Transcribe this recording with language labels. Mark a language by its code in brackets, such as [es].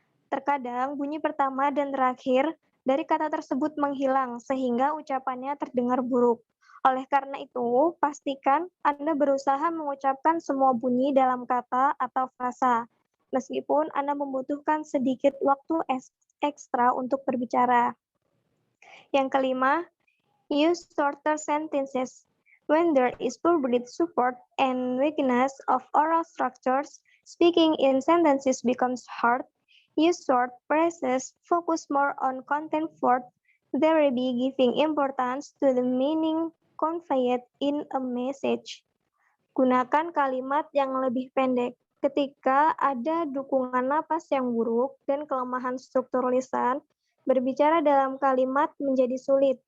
[id] Terkadang bunyi pertama dan terakhir dari kata tersebut menghilang sehingga ucapannya terdengar buruk. Oleh karena itu, pastikan Anda berusaha mengucapkan semua bunyi dalam kata atau frasa, meskipun Anda membutuhkan sedikit waktu ekstra untuk berbicara. Yang kelima, [en] use shorter sentences. When there is poor breath support and weakness of oral structures, speaking in sentences becomes hard. Use short phrases, focus more on content first, thereby giving importance to the meaning conveyed in a message. [id] Gunakan kalimat yang lebih pendek. Ketika ada dukungan napas yang buruk dan kelemahan struktur lisan, berbicara dalam kalimat menjadi sulit.